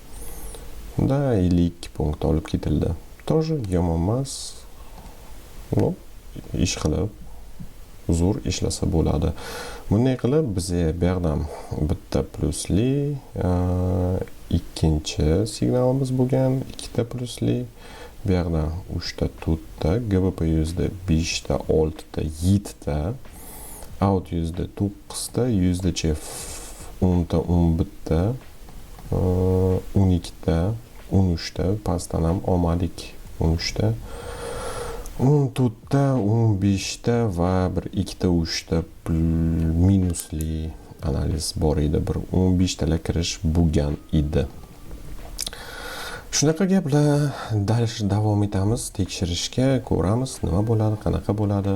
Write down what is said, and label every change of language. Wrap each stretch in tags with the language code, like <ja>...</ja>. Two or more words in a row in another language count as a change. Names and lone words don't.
<uz>52 punkt olib ketildi. Тоже yomon emas. Ish qilib zo'r ishlasa bo'ladi. Bunday qilib bizga bu yoqdan bitta plusli, ikkinchi signalimiz bo'lgan, ikkita plusli, bu yoqdan 3 ta 4 ta, GBP USD 5 ta, 6 ta, 7 ta, out USD 9 ta, USDCF 10 ta, 11 ta, 12 ta, 13 ta, pastdan ham olmadik 13 ta. 14 ta, 15 ta va bir 2 ta 3 ta minusli analiz bor edi. Bir 15 talar kirish bo'lgan edi. Shunaqa gaplar, davom etamiz tekshirishga, ko'ramiz nima bo'ladi, qanaqa bo'ladi.</uz>